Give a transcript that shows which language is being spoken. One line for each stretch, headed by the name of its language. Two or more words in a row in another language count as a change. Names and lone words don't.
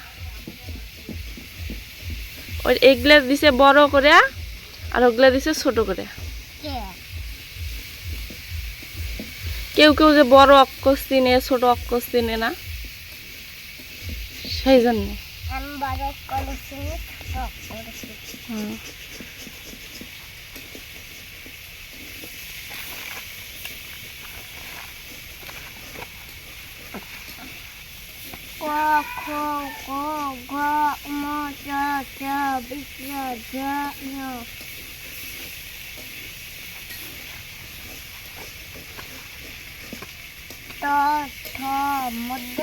Bangla: ওই এগুলা দিছে বড় করে আর ওগুলা দিছে ছোট করে। কে কেউ কেউ যে বড় অক্ষর চিনে ছোট অক্ষর চিনে না, সেই জন্য। আমি বড় করেছি ছোট করেছি হুম। ক খ গ ঘ ম চ ছ বিস্র ঝ ঞ ট ঠ মধ্যে